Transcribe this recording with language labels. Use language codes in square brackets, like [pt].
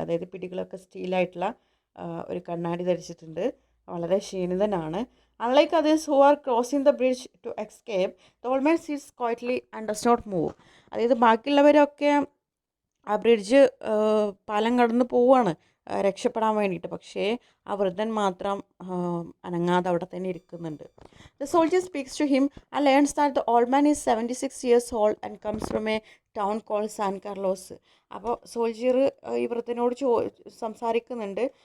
[ml] അതായത് പിടികളൊക്കെ സ്റ്റീലായിട്ടുള്ള ഒരു കണ്ണാടി ധരിച്ചിട്ടുണ്ട്, വളരെ ക്ഷീണിതനാണ്. [en] Unlike others who are crossing the bridge to escape, the old man sits quietly and does not move. [ml] അതായത് ബാക്കിയുള്ളവരൊക്കെ ആ ബ്രിഡ്ജ് പാലം കടന്ന് പോവുകയാണ് രക്ഷപ്പെടാൻ വേണ്ടിയിട്ട്, പക്ഷേ ആ വൃദ്ധൻ മാത്രം അനങ്ങാതെ അവിടെ തന്നെ ഇരിക്കുന്നുണ്ട്. [en] The soldier speaks to him and learns that the old man is 76 years old and comes from a town called San Carlos. [ml] അപ്പോൾ സോൾജിയർ ഈ വൃദ്ധനോട് സംസാരിക്കുന്നുണ്ട്.